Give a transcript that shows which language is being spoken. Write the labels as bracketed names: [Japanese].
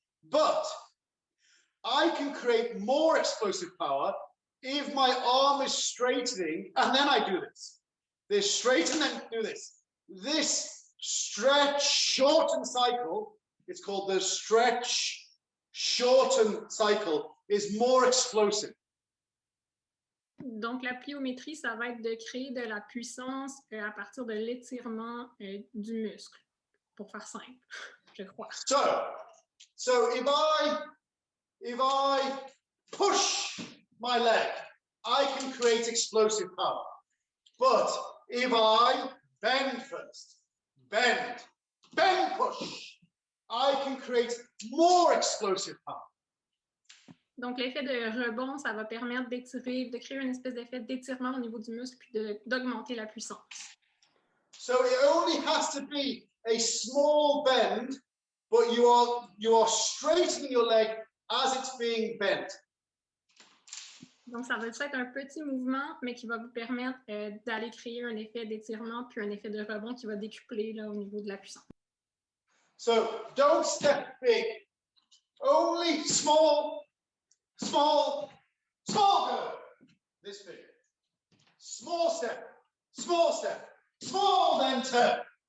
[English] But I can create more explosive power if my arm is straightening, and then I do this. This straighten, then do this. This stretch, shorten cycle, it's called the stretch, shorten cycle, is more explosive. [French] Donc, la pliométrie, ça va être de créer de la puissance à partir de l'étirement du muscle, pour faire simple, je crois. [English] So if I push my leg, I can create explosive power. But if I bend first, bend, push, I can create more explosive power. [French] Donc, l'effet de rebond, ça va permettre d'étirer, de créer une espèce d'effet d'étirement au niveau du muscle puis d'augmenter la puissance. [English] So it only has to be a small bend, but you are straightening your leg as it's being bent. [French] Donc, ça va être un petit mouvement, mais qui va vous permettre d'aller créer un effet d'étirement puis un effet de rebond qui va décupler là, au niveau de la puissance. [English] So don't step big, only small go. This big. Small step, small, then turn.